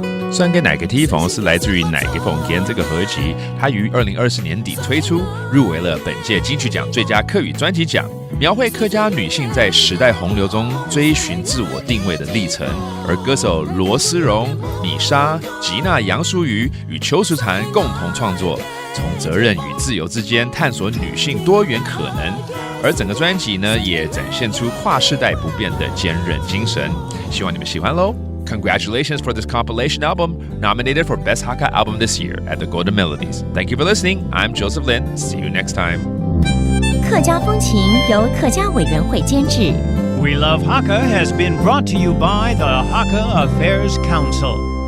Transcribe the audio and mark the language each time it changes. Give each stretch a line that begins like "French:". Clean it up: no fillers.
Chinese: 酸给奶给提风是来自于奶给风间这个合集，它于2024年底推出，入围了本届金曲奖最佳客语专辑奖，描绘客家女性在时代洪流中追寻自我定位的历程。而歌手罗思容、米莎、吉娜杨淑瑜与邱淑蟬共同创作，从责任与自由之间探索女性多元可能。而整个专辑呢，也展现出跨世代不变的坚韧精神。希望你们喜欢喽！
English: Congratulations for this compilation album, nominated for Best Hakka Album this year at the Golden Melodies. Thank you for listening. I'm Joseph Lin. See you next time.
Chinese: 客家风情由客家委员会监制。
English: We Love Hakka has been brought to you by the Hakka Affairs Council.